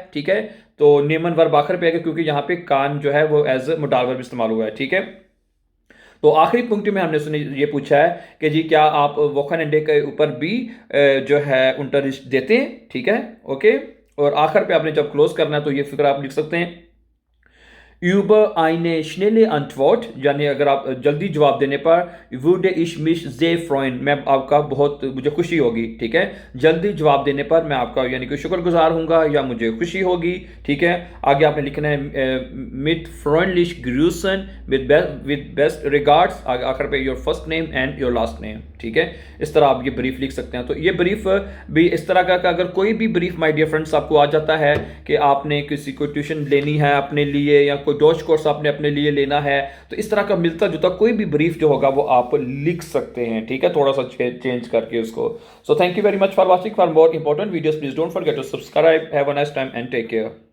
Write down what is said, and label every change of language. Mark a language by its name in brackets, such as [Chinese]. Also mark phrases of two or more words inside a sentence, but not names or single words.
[Hindi] ठीक है, तो नेमन वर्ब आखिर पे है क्योंकि यहाँ पे कान जो है वो [English] as modal verb [Hindi] इस्तेमाल हुआ है। ठीक है, तो आखिरी पंक्ति में हमने सुनी ये पूछा है कि जी क्या आप वोखनडे के ऊपर भी जो है इंटरेस्ट देते हैं। ठीक है, ओके, और आखिर पे आपने जब क्लोज करना है तो ये फिक्र आप लिख सकते हैं [German] über eine schnelle Antwort, [Hindi] यानी अगर आप जल्दी जवाब देने पर [German] würde ich mich sehr freuen, [Hindi] मैं आपका बहुत मुझे खुशी होगी, ठीक है। जल्दी जवाब देने पर मैं आपका यानी कि शुक्रगुजार हूँगा या मुझे खुशी होगी, ठीक है। आगे आपने लिखना है [German] mit freundlich grüßen, [English] with best regards, [Hindi] आखिर पे [English] your first name and your last name, [Hindi] ठीक है। इस तरह आप ये ब्रीफ लिख सकते हैं। तो ये ब्रीफ भी इस तरह का अगर कोई भी ब्रीफ [English] my dear friends [Hindi] आपको आ जाता है कि आपने किसी को ट्यूशन लेनी है अपने लिए या कोई डॉज कोर्स आपने अपने लिए लेना है, तो इस तरह का मिलता जुलता कोई भी ब्रीफ जो होगा वो आप लिख सकते हैं, ठीक है, थोड़ा सा चेंज करके उसको। [English] So thank you very much for watching. For more important videos please don't forget to subscribe. Have a nice time and take care.